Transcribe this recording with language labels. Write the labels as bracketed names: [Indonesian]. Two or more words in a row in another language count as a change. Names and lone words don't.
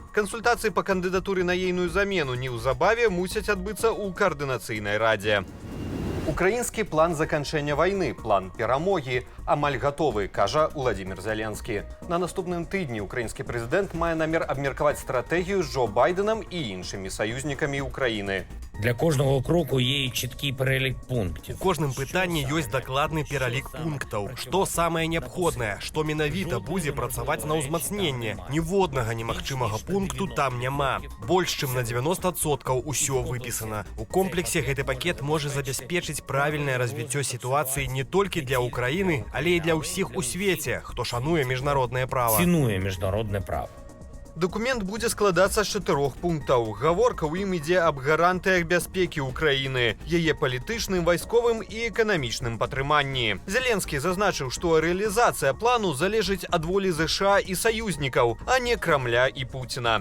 [Belarusian] Кансультацыі па кандыдатуры на ейную замену неўзабаве мусяць адбыцца ў каардынацыйнай радзе. Украінскі план заканчэння вайны, план перамогі, амаль гатовы, кажа Уладзімір Зеленскі. На наступным тыдні украінскі прэзідэнт мае намер абмеркаваць стратэгію з Джо Байденам і іншымі саюзнікамі Украіны. [Ukrainian] Для кожного кроку є чіткий перелік пунктів. [Belarusian] У кожным пытанні ёсць дакладны пералік пунктаў. Што самае неабходнае, што менавіта будзе працаваць на ўзмацненне. Ніводнага немагчымага пункту там няма. Больш чым на 90% усё выпісана. У комплексе гэты пакет можа забяспечыць правільнае развіццё сітуацыі не толькі для Украіны, але і для ўсіх у свеце, хто шануе міжнароднае права. [Ukrainian] Цінує міжнародне право. [Belarusian] Документ будзе складацца з 4 пунктаў. Гаворка ў ім ідзе аб гарантыях бяспекі ўкраіны, яе палітычным, вайсковым і эканамічным падтрыманні. Зеленскі зазначыў, што рэалізацыя плану залежыць ад волі ЗША і саюзнікаў, а не Крамля і Пуціна.